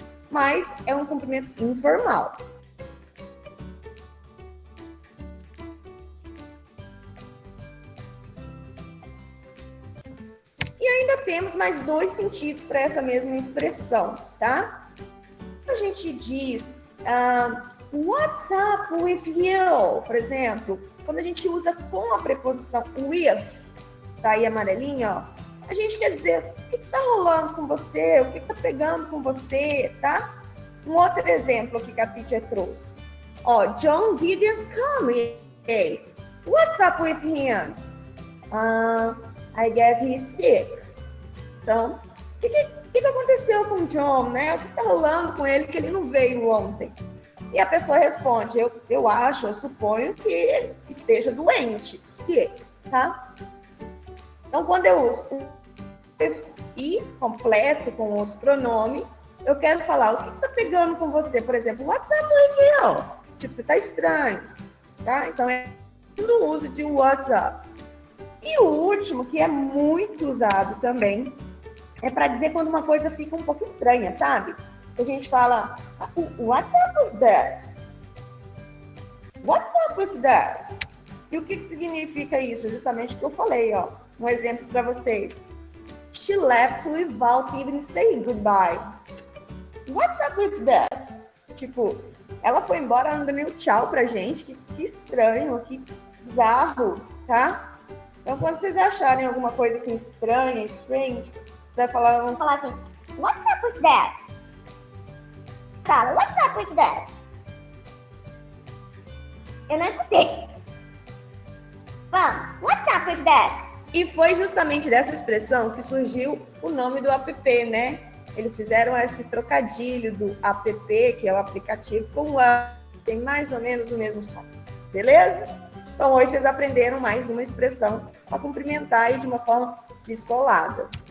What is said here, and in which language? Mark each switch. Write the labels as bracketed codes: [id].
[pt] Mas é um cumprimento informal. E ainda temos mais 2 sentidos para essa mesma expressão, tá? A gente diz, [en] what's up with you? [pt] Por exemplo, quando a gente usa com a preposição with, tá aí amarelinho, ó, a gente quer dizer o que tá rolando com você, o que tá pegando com você, tá? Um outro exemplo aqui que a teacher trouxe. Ó, [en] John didn't come. Hey, what's up with him? I guess he's sick. [pt] Então, o que aconteceu com o John, né? O que tá rolando com ele que ele não veio ontem? E a pessoa responde, eu suponho que ele esteja doente, sick, tá? Então, quando eu uso e completo com outro pronome, eu quero falar o que tá pegando com você. Por exemplo, [en] what's up with you? [pt] Tipo, você tá estranho, tá? Então, é no uso de what's up. E o último, que é muito usado também, é para dizer quando uma coisa fica um pouco estranha, sabe? A gente fala, [en] what's up with that? What's up with that? [pt] E o que significa isso? Justamente o que eu falei, ó. Um exemplo para vocês. [en] She left without even saying goodbye. What's up with that? [pt] Tipo, ela foi embora, não deu nem o tchau pra gente. Que estranho, que bizarro, tá? Então, quando vocês acharem alguma coisa assim estranha, strange, você vai falar... Vamos falar assim, [en] what's up with that? [pt] Fala, [en] what's up with that? [pt] Eu não escutei. Vamos, [en] what's up with that? [pt] E foi justamente dessa expressão que surgiu o nome do app, né? Eles fizeram esse trocadilho do app, que é o aplicativo, com o app, tem mais ou menos o mesmo som. Beleza? Então, hoje vocês aprenderam mais uma expressão para cumprimentar aí de uma forma descolada.